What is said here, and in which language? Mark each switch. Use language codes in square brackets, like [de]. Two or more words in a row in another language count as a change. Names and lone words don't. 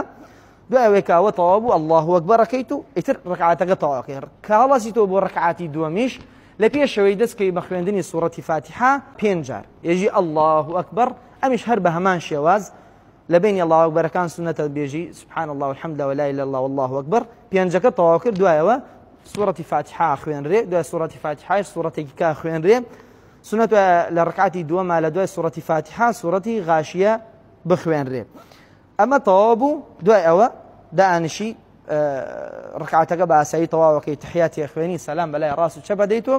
[ckb] دوای ئەوەی کاوە تەواو بوو الله ئەکبەرەکەیت و ئیتر ڕکعاتەکە تەواوەکەی. کە هەڵەسیتەوە بۆ ڕکعاتی دووەمیش لە پێشەوەی دەستکەی بە خوێندنی سوورەتی فاتحە 5 جار یەژی [ar] الله ئەکبەر. [ckb] ئەمیش هەر بە هەمان شێواز لە بینی الله ئەکبەرەکان سنەتە بێژی [ar] سبحان الله والحمد لله ولا اله الا الله والله ئەکبەر، [ckb] 5ەکە تەواو کرد. دوایەوە سوورەتی فاتحە خوێنرێ، دوای سوورەتی فاتحەش سوورەتێکی کا خوێنرێ. سنەت لە ڕکعاتی دووەمە لە دوای سوورەتی فاتحە سوورەتی غاشیە بخوێنرێ. ئەمە تەواو بوو. دوای ئەوە دائنشی ڕکعاتەکە بە ئاسایی تەواوەکەی تحیاتی خوێنی سەلام بەلای ڕاست و چەپە دەیتەوە.